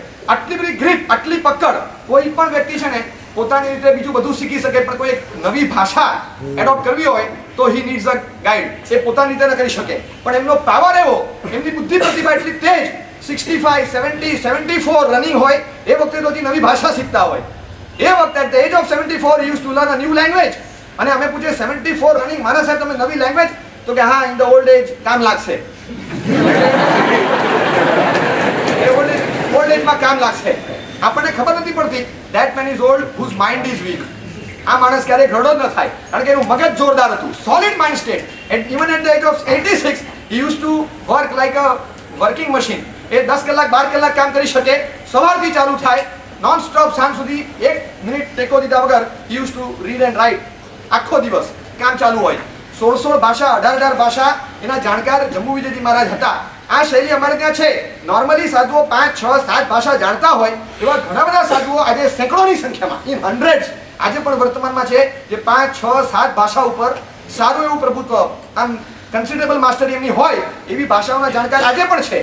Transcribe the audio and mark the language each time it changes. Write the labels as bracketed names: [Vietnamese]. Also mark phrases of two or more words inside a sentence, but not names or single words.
[Gujarati] આટલી બધી ગ્રીપ, આટલી પકડ કોઈ પણ વ્યક્તિ છે ને પોતાની રીતે બીજું બધું શીખી શકે, પણ કોઈ એક નવી ભાષા એડોપ્ટ કરવી હોય તો [English] he needs a guide. [Gujarati] એ પોતાની રીતે ન કરી શકે, પણ એમનો પાવર એવો, એમની બુદ્ધિ પ્રતિભા એટલી તેજ, 65, 70, 74 રનિંગ હોય એ વખતે તો નવી ભાષા શીખતા હોય. એ વખતે [English] at the age of 74 he used to learn a new language. [Gujarati] અને અમે પૂછીએ 74 રનિંગ, મારા સાહેબ તમે નવી લેંગ્વેજ? તો કે હા, [English] in the old age [Gujarati] કામ લાગશે. [English] old ageમાં [Gujarati] કામ લાગશે. આપણને ખબર નથી પડતી [English] that man is old whose mind is weak. [Gujarati] આ માણસ ક્યારેય ઘરડો જ ન થાય, કારણ કે એનું મગજ જોરદાર હતું, [English] solid mind state. and even at the age of 86 he used to work like a working machine. [Gujarati] એ 10 કલાક 12 કલાક કામ કરી શકે, સવારથી ચાલુ થાય, [English] non stop [Gujarati] સાંજ સુધી 1 મિનિટ ટેકો દીધા વગર [English] he used to read and write. [Gujarati] આખો દિવસ કામ ચાલુ હોય. 16 ભાષા, 18 ભાષા એના જાણકાર જંબુ વિજયજી મહારાજ હતા. આ શૈલી અમારે ત્યાં છે. નોર્મલી સાધુઓ 5, 6, 7 ભાષા જાણતા હોય એવા ઘણા બધા સાધુઓ આજે સેંકડોની સંખ્યામાં, [English] in hundreds [Gujarati] આજે પણ વર્તમાનમાં છે, જે 5, 6, 7 ભાષા ઉપર સારું એવું પ્રભુત્વ, આમ [English] considerable mastery [Gujarati] એમની હોય એવી ભાષાઓના જાણકાર આજે પણ છે.